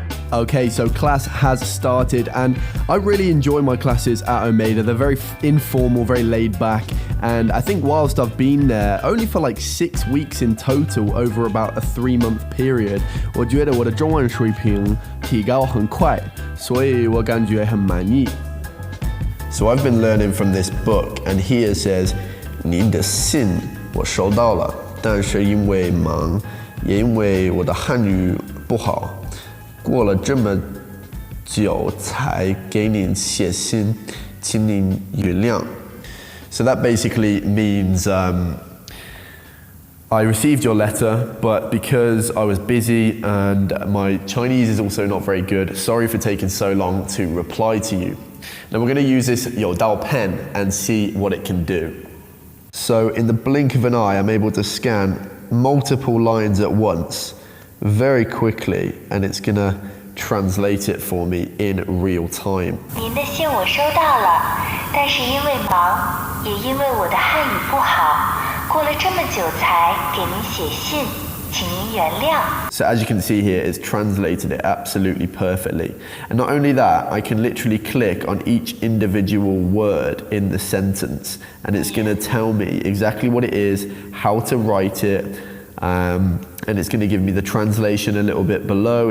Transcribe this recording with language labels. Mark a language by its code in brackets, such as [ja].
[en] Okay, so class has started and I really enjoy my classes at Omeda. They're very informal, very laid back, and I think whilst I've been there only for like 6 weeks in total over about a 3-month period, [zh] 我觉得我的中文水平提高很快，所以我感觉很满意。 [en] So I've been learning from this book, and here it says, [zh] 您的信我收到了，但是因为忙，也因为我的汉语不好，过了这么久才给您写信，请您原谅。 [en] So that basically means I received your letter, but because I was busy and my Chinese is also not very good, sorry for taking so long to reply to you. Now we're going to use this 有道 pen and see what it can do. So in the blink of an eye, I'm able to scan multiple lines at once very quickly, and it's going to translate it for me in real time. [zh] 您的信我收到了，但是因为忙，也因为我的汉语不好，过了这么久才给您写信，请您原谅。 [en] So as you can see here, it's translated it absolutely perfectly. And not only that, I can literally click on each individual word in the sentence, and it's going to tell me exactly what it is, how to write it, and it's going to give me the translation a little bit below.